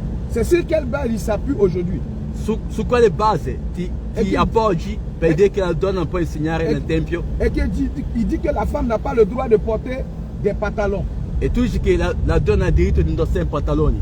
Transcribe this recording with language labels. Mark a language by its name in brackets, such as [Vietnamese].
[French] C'est sur quelle base il s'appuie aujourd'hui? [Italian] Su quale base ti appoggi per dire che la donna non può insegnare nel tempio? [French] Et il dit que la femme n'a pas le droit de porter des pantalons. [Italian] E tu dici che la donna ha il diritto di indossare i pantaloni.